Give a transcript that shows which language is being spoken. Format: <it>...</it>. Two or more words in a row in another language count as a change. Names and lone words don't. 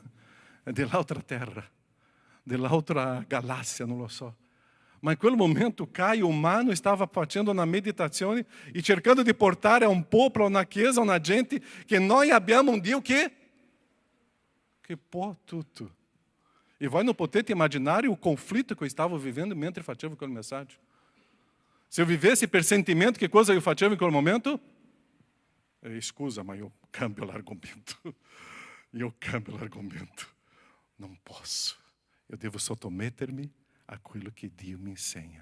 <it>È dell'altra terra, dell'altra galassia, non lo so. Ma in quel momento Caio umano stava facendo una meditazione e cercando di portare a un popolo, a una chiesa, a una gente che noi abbiamo un Dio che può tutto. E voi non potete immaginare o conflitto che</it> <pt>eu estava vivendo</pt> <it>mentre facevo quel messaggio. Se</it> <pt>eu vivesse</pt> <it>per sentimento, che cosa eu facevo in quel momento? Scusa, ma io cambio l'argomento. Non posso.</it> <pt>Eu devo</pt> <it>sottomettermi a quello che Dio mi insegna.</it>